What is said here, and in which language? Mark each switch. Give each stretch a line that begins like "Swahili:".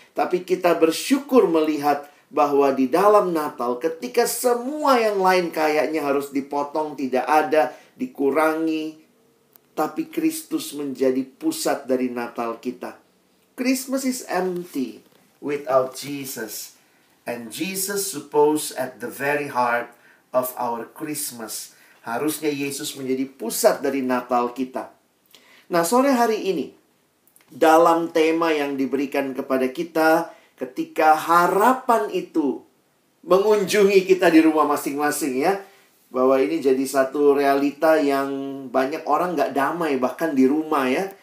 Indonesian: Tapi kita bersyukur melihat bahwa di dalam Natal, ketika semua yang lain kayaknya harus dipotong, tidak ada, dikurangi, tapi Kristus menjadi pusat dari Natal kita.
English: Christmas is empty without Jesus. And Jesus supposed at the very heart of our Christmas.
Indonesian: Harusnya Yesus menjadi pusat dari Natal kita. Nah, sore hari ini, dalam tema yang diberikan kepada kita, ketika harapan itu mengunjungi kita di rumah masing-masing ya. Bahwa ini jadi satu realita yang banyak orang gak damai bahkan di rumah ya.